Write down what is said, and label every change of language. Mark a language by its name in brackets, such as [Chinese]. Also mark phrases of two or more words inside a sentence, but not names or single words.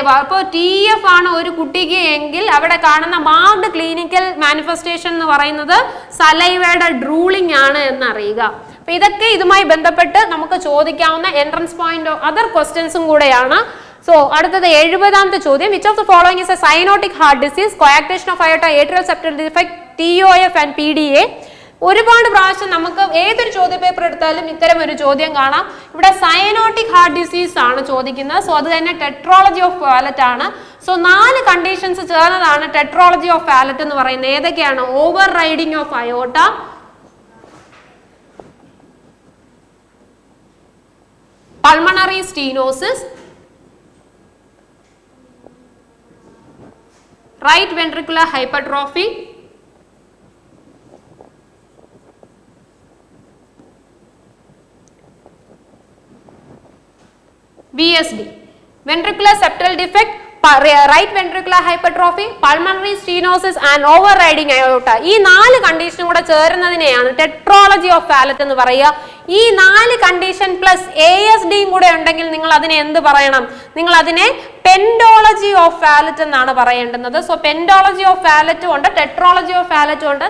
[Malayalam] ഇപ്പോൾ TEF ആണ് ഒരു കുട്ടിക്ക് എങ്കിൽ അവിടെ കാണുന്ന [English] marked clinical manifestation [Malayalam] എന്ന് പറയുന്നത് [English] saliva drooling [Malayalam] ആണ് എന്നറിയുക. അപ്പൊ ഇതൊക്കെ ഇതുമായി ബന്ധപ്പെട്ട് നമുക്ക് ചോദിക്കാവുന്ന [English] entrance point other questions [Malayalam] കൂടെയാണ്. സോ അടുത്തത് 70ാമത്തെ ചോദ്യം. [English] which of the following is a cyanotic heart disease? coarctation of aorta, atrial septal defect, TOF and PDA. [Malayalam] ഒരുപാട് പ്രാവശ്യം നമുക്ക് ഏതൊരു ചോദ്യ പേപ്പർ എടുത്താലും ഇത്തരം ഒരു ചോദ്യം കാണാം. ഇവിടെ [English] cyanotic heart disease [Malayalam] ആണ് ചോദിക്കുന്നത്. സോ അത് തന്നെ [English] tetralogy of Fallot [Malayalam] ആണ്. സോ 4 കണ്ടീഷൻസ് ചേർന്നതാണ് [English] tetralogy of Fallot [Malayalam] എന്ന് പറയുന്നത്. ഏതൊക്കെയാണ്? [English] over riding of aorta, pulmonary stenosis, right ventricular hypertrophy, VSD, ventricular septal defect, right ventricular hypertrophy, pulmonary stenosis and overriding aorta. [Malayalam] ഈ 4 കണ്ടീഷനും കൂടെ ചേരുന്നതിനെയാണ് [English] tetralogy of Fallot [Malayalam] എന്ന് പറയുക. ഈ 4 [English] condition plus [Malayalam] ASDയും കൂടെ ഉണ്ടെങ്കിൽ നിങ്ങൾ അതിനെ എന്ത് പറയണം? നിങ്ങൾ അതിനെ [English] pentalogy of Fallot [Malayalam] എന്നാണ് പറയേണ്ടുന്നത്. സോ [English] pentalogy of Fallot [Malayalam] ഉണ്ട്, [English] tetralogy of Fallot [Malayalam] ഉണ്ട്.